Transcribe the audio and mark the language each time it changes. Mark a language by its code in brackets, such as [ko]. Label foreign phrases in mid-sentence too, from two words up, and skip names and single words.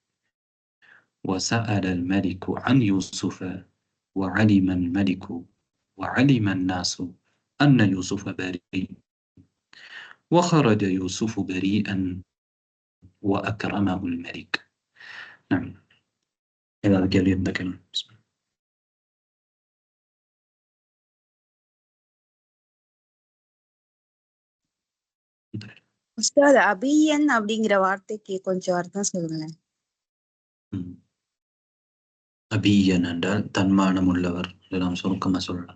[ar] وسأل الملك عن يوسف وعلم الملك وعلم الناس أن يوسف بريء، وخرج يوسف بريئا وأكرمه الملك. نعم، إلى ذلك يتكلم. [ta] உஸ்தாத் அபியன் அப்படிங்கிற வார்த்தைக்கு கொஞ்சம் அர்த்தம் சொல்லுங்களேன். அபியன் என்றால் தன்மானம் உள்ளவர், நாம் சுருக்கமா சொல்லலாம்.